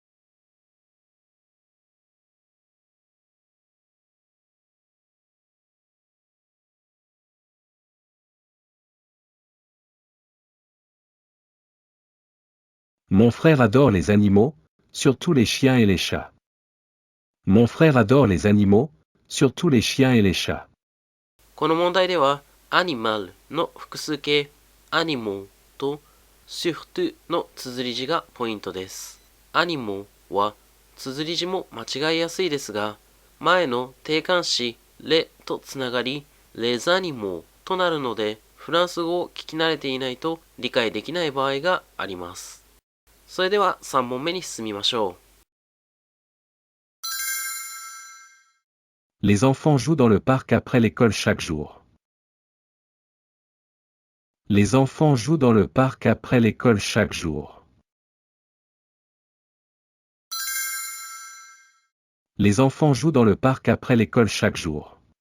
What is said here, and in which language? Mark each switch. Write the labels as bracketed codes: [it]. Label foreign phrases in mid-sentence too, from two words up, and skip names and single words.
[fr] Mon frère adore les animaux, surtout les chiens et les chats. Mon frère adore les animaux, surtout les chiens et les chats. [ja] この問題では、アニマルの複数形、アニモとシュフトゥの綴り字がポイントです。アニモは綴り字も間違いやすいですが、前の定冠詞レとつながり、レザニモとなるので、フランス語を聞き慣れていないと理解できない場合があります。それでは3問目に進みましょう。 [fr] Les enfants jouent dans le parc après l'école chaque jour. Les enfants jouent dans le parc après l'école chaque jour. Les enfants jouent dans le parc après l'école chaque jour.